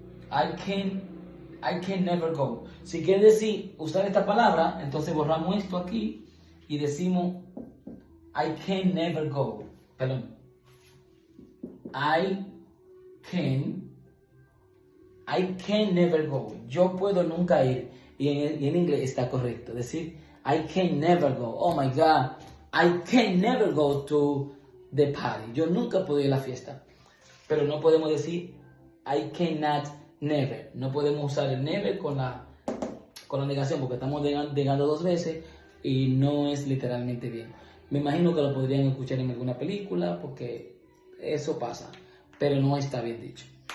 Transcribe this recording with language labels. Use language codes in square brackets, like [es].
[en] I can never go. [es] Si quieres decir, usar esta palabra, entonces borramos esto aquí y decimos I can never go. Perdón. [en] I can never go. [es] Yo puedo nunca ir. Y en inglés está correcto. [en] Decir I can never go. Oh my God. I can never go to the party. [es] Yo nunca puedo ir a la fiesta. Pero no podemos decir [en] I cannot never. [es] No podemos usar el never con la negación porque estamos negando dos veces y no es literalmente bien. Me imagino que lo podrían escuchar en alguna película porque eso pasa, pero no está bien dicho.